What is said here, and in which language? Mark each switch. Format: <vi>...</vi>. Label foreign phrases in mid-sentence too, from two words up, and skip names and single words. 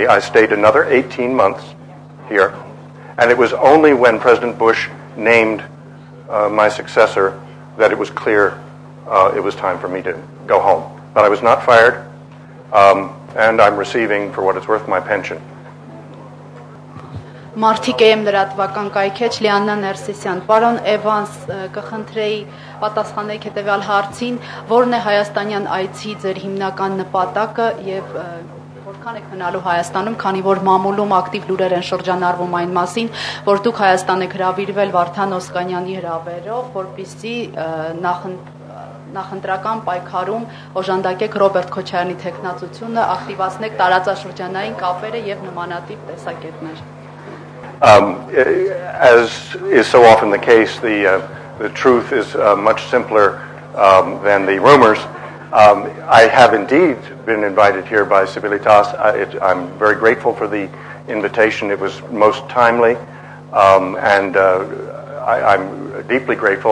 <en>I stayed another 18 months here. And it was only when President Bush named my successor that it was clear it was time for me to go home. But I was not fired, and I'm receiving, for what it's worth, my pension.</en> <hy>Մարդիկ եմ լրատվական կայքեջ Լիաննա Ներսիսյան, պարոն Էվանս, կխնդրեի պատասխանեք հետևյալ հարցին, որն է հայաստանյան այցի ձեր հիմնական նպատակը եւ որքան եք մնալու Հայաստանում, քանի որ մամուլում ակտիվ լուրեր են շրջանառվում այն մասին, որ դուք Հայաստան եք հրավիրվել Վարդան Օսկանյանի հրավերով, որպեսզի նախընտրական պայքարում օժանդակեք Ռոբերտ Քոչարյանի թեկնածությունը, ակտիվացնեք տարածաշրջանային կապերը եւ նմանատիպ տեսակետներ։</hy> <en>As is so often the case, the truth is much simpler than the rumors. I have indeed been invited here by Civilitas. I'm very grateful for the invitation. It was most timely, and I'm deeply grateful.</en>